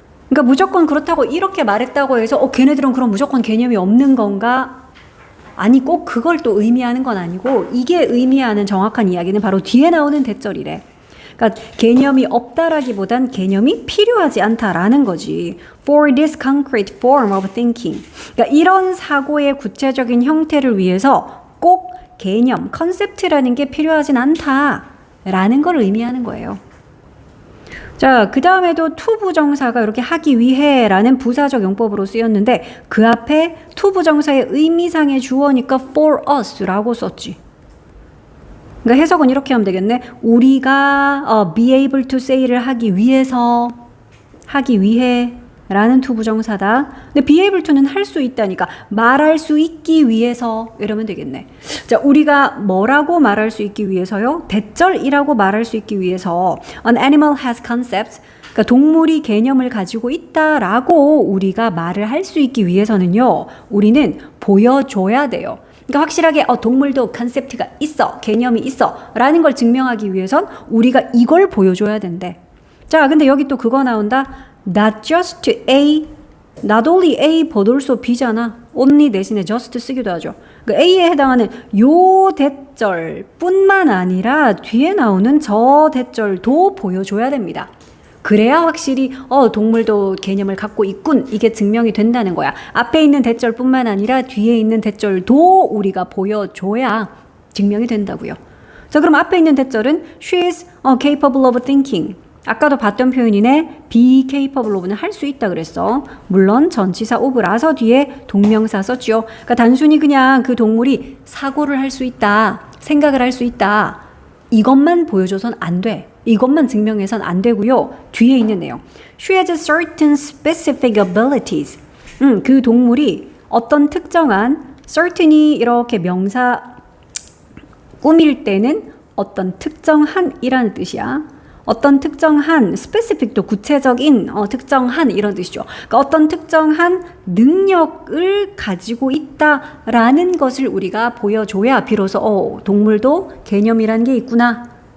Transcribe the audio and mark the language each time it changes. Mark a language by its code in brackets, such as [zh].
[ko] 그러니까 무조건 그렇다고 이렇게 말했다고 해서 걔네들은 그럼 무조건 개념이 없는 건가? 아니 꼭 그걸 또 의미하는 건 아니고 이게 의미하는 정확한 이야기는 바로 뒤에 나오는 대절이래. 그러니까 개념이 없다라기보단 개념이 필요하지 않다라는 거지. [en] For this concrete form of thinking. [ko] 그러니까 이런 사고의 구체적인 형태를 위해서 꼭 개념, 컨셉트라는 게 필요하진 않다라는 걸 의미하는 거예요. 자, 그 다음에도 to 부정사가 이렇게 하기 위해라는 부사적 용법으로 쓰였는데 그 앞에 to 부정사의 의미상의 주어니까 [en] for us [ko] 라고 썼지. 그러니까 해석은 이렇게 하면 되겠네. 우리가 [en] be able to say [ko] 를 하기 위해서 하기 위해 라는 to 부정사다. 근데 [en] be able to [ko] 는 할 수 있다니까 말할 수 있기 위해서 이러면 되겠네. 자, 우리가 뭐라고 말할 수 있기 위해서요? 대절이라고 말할 수 있기 위해서 [en] An animal has concepts. [ko] 그러니까 동물이 개념을 가지고 있다라고 우리가 말을 할 수 있기 위해서는요. 우리는 보여줘야 돼요. 그러니까 확실하게 동물도 컨셉트가 있어, 개념이 있어 라는 걸 증명하기 위해선 우리가 이걸 보여줘야 된대. 자, 근데 여기 또 그거 나온다. [en] Not just A, not only A but also B잖아. [ko] only 대신에 just 쓰기도 하죠. 그러니까 A에 해당하는 요 대절 뿐만 아니라 뒤에 나오는 저 대절도 보여줘야 됩니다. 그래야 확실히 동물도 개념을 갖고 있군 이게 증명이 된다는 거야. 앞에 있는 대절뿐만 아니라 뒤에 있는 대절도 우리가 보여줘야 증명이 된다고요. 자, 그럼 앞에 있는 대절은 [en] She is capable of thinking. [ko] 아까도 봤던 표현이네. [en] be capable of [ko] 는 할 수 있다 그랬어. 물론 전치사 of라서 뒤에 동명사 썼죠. 그러니까 단순히 그냥 그 동물이 사고를 할 수 있다, 생각을 할 수 있다 이것만 보여줘선 안 돼. 이것만 증명해선 안 되고요. 뒤에 있는 내용. [en] She has certain specific abilities. [ko] 그 동물이 어떤 특정한 certain이 이렇게 명사 꾸밀 때는 어떤 특정한이라는 뜻이야. 어떤 특정한 specific도 구체적인 특정한 이런 뜻이죠. 그러니까 어떤 특정한 능력을 가지고 있다라는 것을 우리가 보여줘야 비로소 동물도 개념이라는 게 있구나.